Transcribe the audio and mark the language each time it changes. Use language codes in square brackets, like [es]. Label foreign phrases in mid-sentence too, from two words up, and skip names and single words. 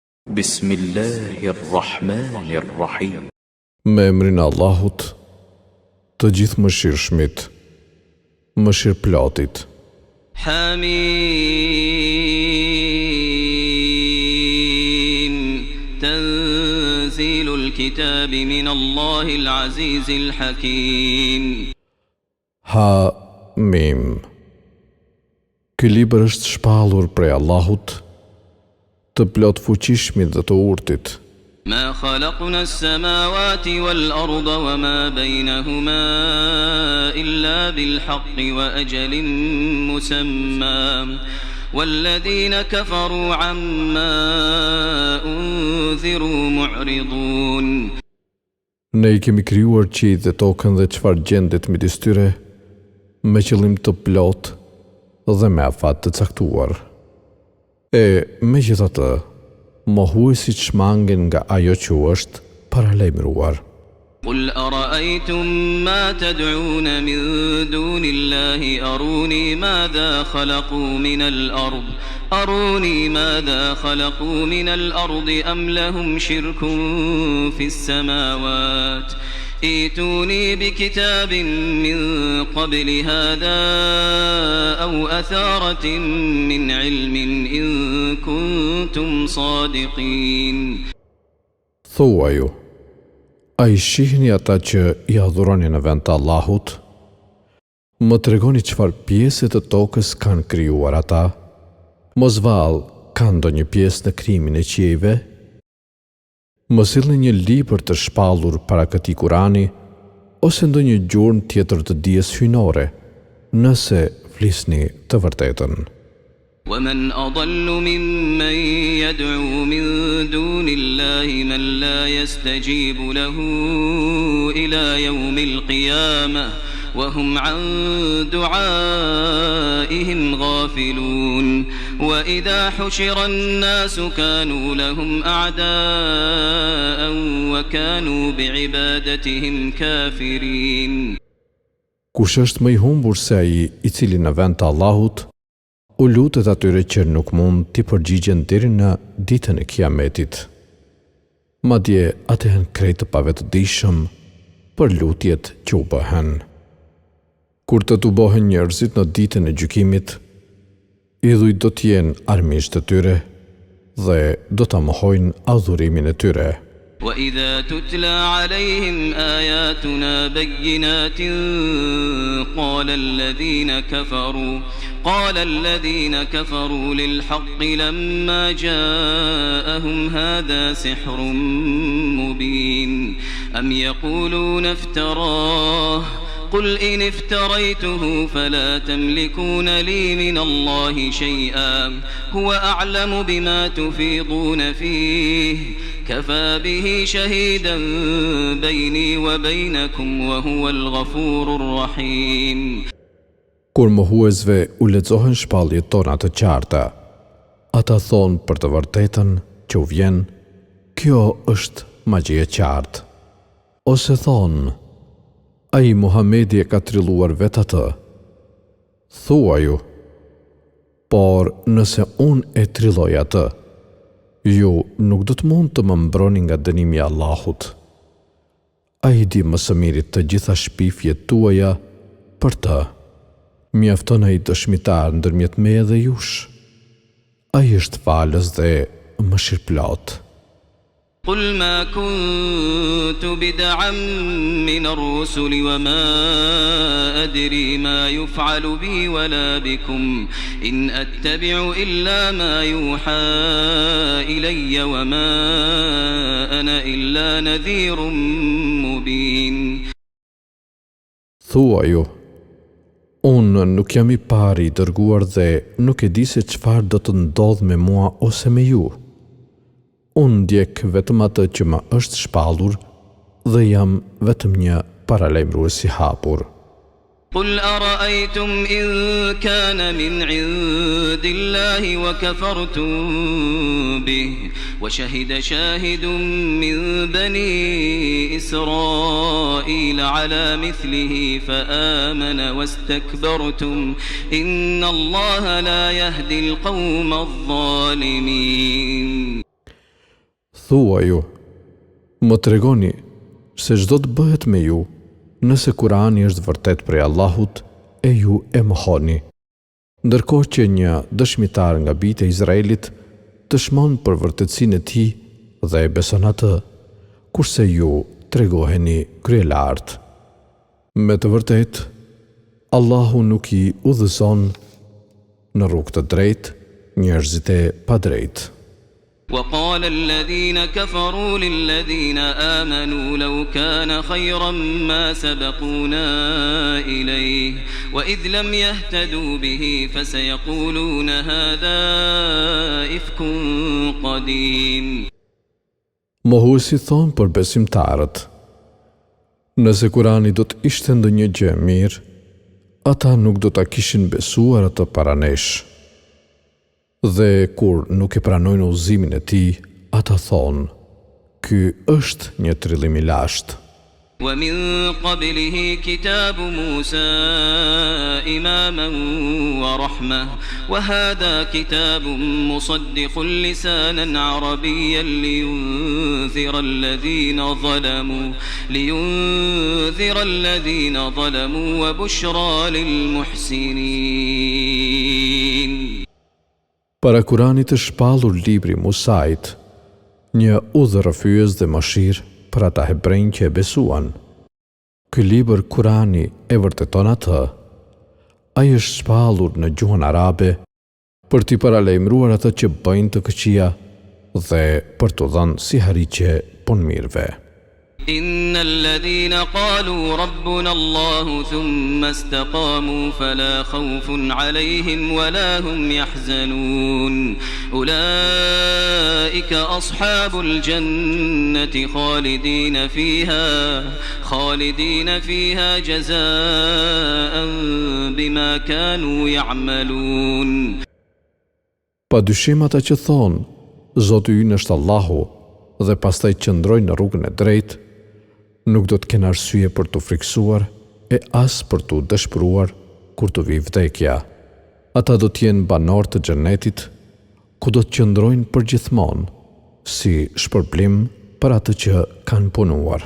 [ar] Bismillahirrahmanirrahim. [sq] Me emrin e Allahut, të gjithë mëshirshmit, mëshirëplotit. [ar] حم تنزيل الكتاب من الله العزيز الحكيم. Hamim. [sq] Ky libër është shpallur prej Allahut, të plot fuqishmit dhe të urtit. [ar] ما خلقنا السماوات والأرض وما بينهما إلا بالحق وأجل مسمى والذين كفروا عما أنذروا معرضون. [sq] Ne I kemi krijuar qiellin dhe tokën dhe çfarë gjendet midis tyre me qëllim të plot dhe me afat të caktuar. Megjithatë, mohuesit shmangen nga ajo që është paralajmëruar. [ar] قل أرأيتم ما تدعون من دون الله أروني ماذا خلقوا من الأرض أم لهم شرك في السماوات ائتوني بكتاب من قبل هذا أو أثارة من علم إن كنتم صادقين. [sq] Thuaju, a I shihni ata që I adhuroni në vend të Allahut? Më tregoni çfarë pjesë të tokës kanë krijuar ata? Mos vallë, kanë ndonjë pjesë në krijimin e qiejve? Më sillni një libër të shpallur para këtij Kurani, ose ndonjë gjurmë tjetër të dijes hyjnore, nëse flisni të vërtetën. [ar] ومن أضل ممن يدعو من دون الله من لا يستجيب له إلى يوم القيامة وهم عن دعائهم غافلون وإذا حشر الناس كانوا لهم أعداء وكانوا بعبادتهم كافرين. [sq] Kush është më I humbur se ai I cili në vend të Allahut u lutet atyre që nuk mund t'i përgjigjen deri në ditën e Kiametit. Madje ata janë krejt të pavetëdijshëm për lutjet që u bëhen. Kur të tubohen njerëzit në ditën e gjykimit, idhujt do t'jenë armiqtë të tyre dhe do ta mohojnë adhurimin e tyre. [ar] وإذا تتلى عليهم آياتنا بينات قال الذين كفروا للحق لما جاءهم هذا سحر مبين أم يقولون افتراه قل إن افتريته فلا تملكون لي من الله شيئا هو أعلم بما تفيضون فيه كفى به شهيدا بيني وبينكم وهو الغفور الرحيم. [sq] Kur mohuesve u lexohen shpalljet tona të qarta, ata thonë për të vërtetën që u vjen, kjo është magji e qartë. Ose thonë, ai Muhamedi e ka trilluar vetë atë. Thuaju, por nëse unë e trilloj atë, ju nuk do të mund të më mbroni nga dënimi I Allahut. Ai di më së miri të gjitha shpifjet tuaja për të. Mjafton ai dëshmitar ndërmjet meje dhe jush. Ai është falës dhe mëshirëplot. [ar] قل ما كنت بدعا من الرسل وما أدري ما يفعل بي ولا بكم إن أتبع إلا ما يوحى إلي وما أنا إلا نذير مبين. [sq] Thuaju, unë nuk jam I pari I dërguar dhe nuk e di se çfarë do të ndodh me mua ose me ju. Unë ndjek vetëm atë që më është shpallur dhe jam vetëm një paralajmërues I hapur. [ar] قل أرأيتم إن كان من عند الله وكفرتم به وشهد شاهد من بني إسرائيل على مثله فآمن واستكبرتم إن الله لا يهدي القوم الظالمين. [sq] Thua ju, më tregoni se çdo të bëhet me ju, nëse Kurani është vërtet prej Allahut, e ju e mohoni. Ndërkohë që një dëshmitar nga bijtë e Izraelit dëshmon për vërtetësinë e tij dhe e beson atë, kurse ju tregoheni kryelartë. Me të vërtetë, Allahu nuk i udhëzon në rrugë të drejtë njerëzit e padrejtë. [ar] وقال الذين كفروا للذين آمنوا لو كان خيرا ما سبقونا إليه وإذ لم يهتدوا به فسيقولون هذا إفك قديم. [sq] Mohuesi thonë për besimtarët, nëse Kurani do të ishte ndonjë gjë e mirë, ata nuk do ta kishin besuar atë para nesh. Dhe kur nuk e pranojnë udhëzimin e tij, ata thonë, ky është një trillim i lashtë. [ar] ومن قبله كتاب موسى إماما ورحمة وهذا كتاب مصدق لسانا عربيا لينذر الذين ظلموا وبشرى للمحسنين. [sq] Para Kuranit të shpallur libri Musait, një udhërrëfyes dhe mëshirë për ata hebrejnë që e besuan. Ky libër Kurani e vërteton atë. Ai është shpallur në gjuhën arabe për t'i paralajmëruar ata që bëjnë të këqija dhe për t'u dhënë si harriqe punëmirëve. [ar] إن الذين قالوا ربنا الله ثم استقاموا فلا خوف عليهم ولا هم يحزنون أولئك أصحاب الجنة خالدين فيها جزاء بما كانوا يعملون. [sq] Padyshim ata që thonë, Zoti ynë është Allahu, dhe pastaj qëndrojnë në rrugën e drejtë, nuk do të kenë arsye për të friksuar e as për të dëshpëruar kur të vijë vdekja. Ata do të jenë banorë të xhenetit, ku do të qëndrojnë përgjithmonë, si shpërblim për atë që kanë punuar.